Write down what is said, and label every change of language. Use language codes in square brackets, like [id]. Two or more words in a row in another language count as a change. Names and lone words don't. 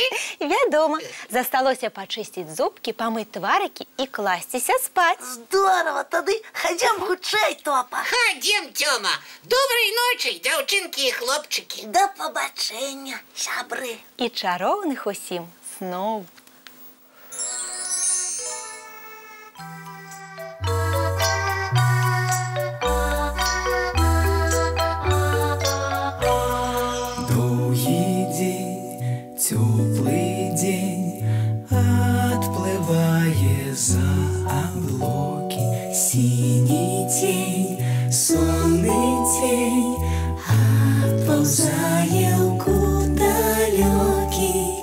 [be] Вядома, засталося пачысціць зубкі, памыць тварыкі і класціся спаць. здорова, тады хадзем хутчэй, Топа. Хадзем, Тёма. Добрай ночы, дзяўчынкі і хлопчыкі. Да пабачэння, сябры. І чароўных усім сноў. [ru] Теплый день отплывая за облаки, синий тень, сонный тень отползая куда далекий.